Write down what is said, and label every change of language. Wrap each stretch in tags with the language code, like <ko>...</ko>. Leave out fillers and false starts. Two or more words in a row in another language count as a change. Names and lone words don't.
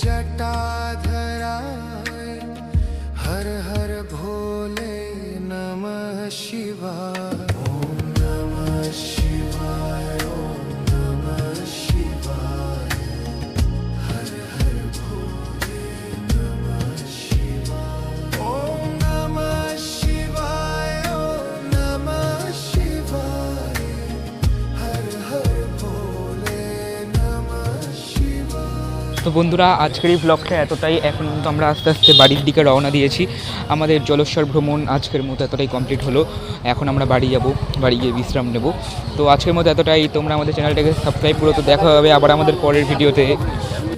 <sa>जटाधराय हर हर भोले नमः शिवाय ओम नमः शिवाय ओम नमः शिवाय हर हर भोले नमः शिवाय ओम नमः शिवाय ओम नमः शिवाय हर हर भोले नमः शिवाय।</sa> <bn>তো বন্ধুরা আজকের এই ব্লগটা এতটাই। এখন কিন্তু আমরা আস্তে আস্তে বাড়ির দিকে রওনা দিয়েছি। আমাদের জলেশ্বর ভ্রমণ আজকের মতো এতটাই কমপ্লিট হলো। এখন আমরা বাড়ি যাব, বাড়ি গিয়ে বিশ্রাম নেব। তো আজকের মতো এতটাই। তোমরা আমাদের চ্যানেলটাকে সাবস্ক্রাইব করো। তো দেখা হবে আবার আমাদের পরের ভিডিওতে।</bn>